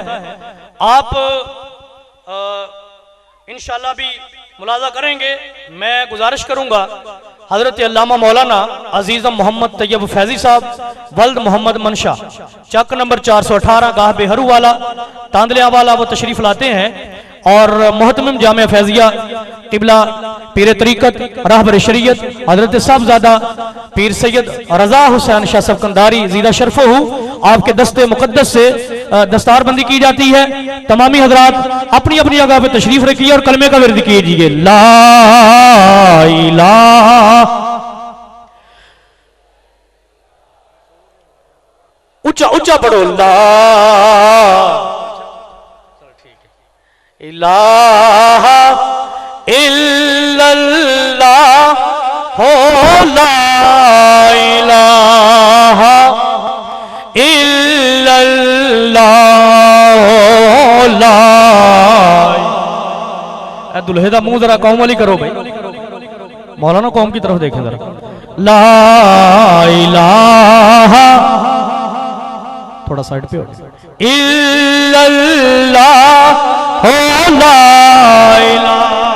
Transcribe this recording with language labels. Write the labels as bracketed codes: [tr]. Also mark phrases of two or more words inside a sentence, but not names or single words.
[ur] آپ [ar] إن شاء الله [ur] بھی ملاحظہ کریں گے. میں گزارش کروں گا حضرت علامہ مولانا عزیزم محمد طیب فیضی صاحب ولد محمد منشا، چک نمبر 418 گاہ بیہرو والا تاندلیا والا، وہ تشریف لاتے ہیں اور مہتمم جامعہ فیضیہ قبلہ پیر طریقت رہبر شریعت حضرت صاحبزادہ پیر سید رضا حسین شاہ سبکنداری [ar] زيد شرفه [ur] ہوں، آپ کے دستِ مقدس سے دستاربندی کی جاتی ہے. تمامی حضرات اپنی اپنی جگہ پہ تشریف رکھیے اور کلمے کا ورد کیجیے, ला इलाहा, اونچا اونچا پڑھو, [ar] لا إله إلا الله هو، لا إله إلا الله هو، لا. [ur] دولہے کا منہ ذرا قوم والی کرو بھائی، مولانا قوم کی طرف دیکھیں ذرا, [ar] لا إله, [ur] تھوڑا سائیڈ پہ ہو, [ar] إلا الله هو، لا إله.